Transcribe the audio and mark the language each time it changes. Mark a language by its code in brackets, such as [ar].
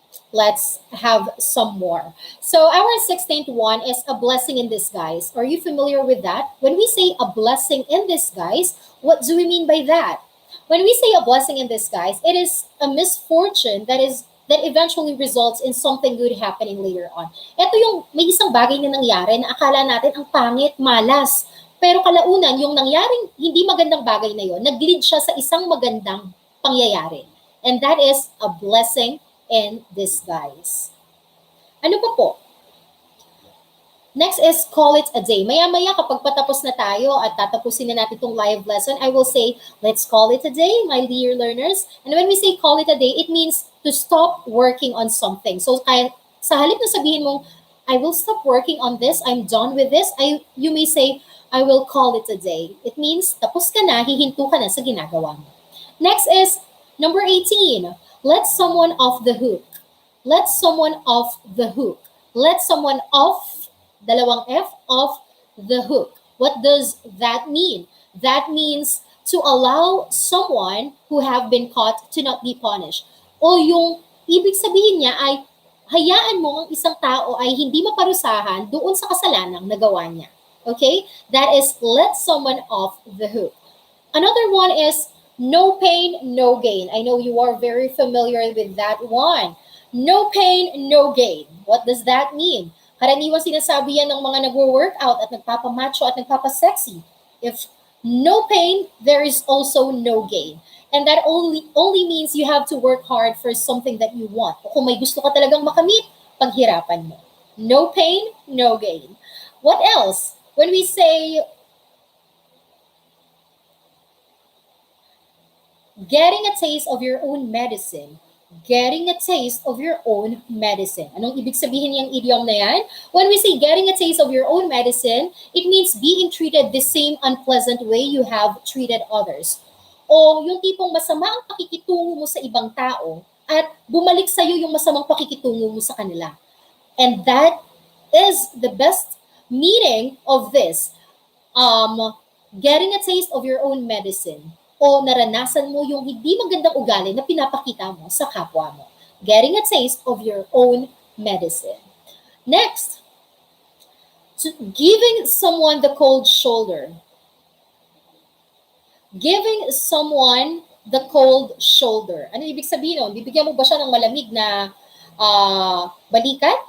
[en] Let's have some more. So our 16th one is a blessing in disguise. Are you familiar with that? When we say a blessing in disguise, what do we mean by that? When we say a blessing in disguise, it is a misfortune that eventually results in something good happening later on. [tl] Ito yung may isang bagay na nangyari na akala natin ang pangit, malas. Pero kalaunan, yung nangyaring hindi magandang bagay na yon, nag-lead siya sa isang magandang pangyayari. [en] And that is a blessing in disguise. [tl] Ano pa po? [en] Next is call it a day. [tl] Maya-maya kapag patapos na tayo at tatapusin na natin itong live lesson, [en] I will say, let's call it a day, my dear learners. And when we say call it a day, it means to stop working on something. [tl] So kaya, sa halip na sabihin mong, [en] I will stop working on this, I'm done with this, you may say, I will call it a day. It means [tl] tapos ka na, hihinto ka na sa ginagawa mo. [en] Next is number 18. Let someone off the hook. Let someone off the hook. Let someone off, dalawang F, off the hook. What does that mean? That means to allow someone who have been caught to not be punished. [tl] O yung ibig sabihin niya ay hayaan mo ang isang tao ay hindi maparusahan doon sa kasalanang nagawa niya. [en] Okay? That is let someone off the hook. Another one is no pain, no gain. I know you are very familiar with that one. No pain, no gain. What does that mean? [tl] Karaniwang sinasabi yan ng mga nagwo-workout at nagpapamacho at nagpapasexy. [en] If no pain, there is also no gain. And that only means you have to work hard for something that you want. [tl] O kung may gusto ka talagang makamit, paghirapan mo. [en] No pain, no gain. What else? When we say getting a taste of your own medicine, getting a taste of your own medicine. [tl] Anong ibig sabihin niyang idiom na yan? [en] When we say getting a taste of your own medicine, it means being treated the same unpleasant way you have treated others. [tl] O yung tipong masama ang pakikitungo mo sa ibang tao at bumalik sa'yo yung masamang pakikitungo mo sa kanila. [en] And that is the best meaning of this. Getting a taste of your own medicine. [tl] O naranasan mo yung hindi magandang ugali na pinapakita mo sa kapwa mo. [en] Getting a taste of your own medicine. Next, giving someone the cold shoulder. Giving someone the cold shoulder. [tl] Ano ibig sabihin nun? Bibigyan mo ba siya ng malamig na balikat?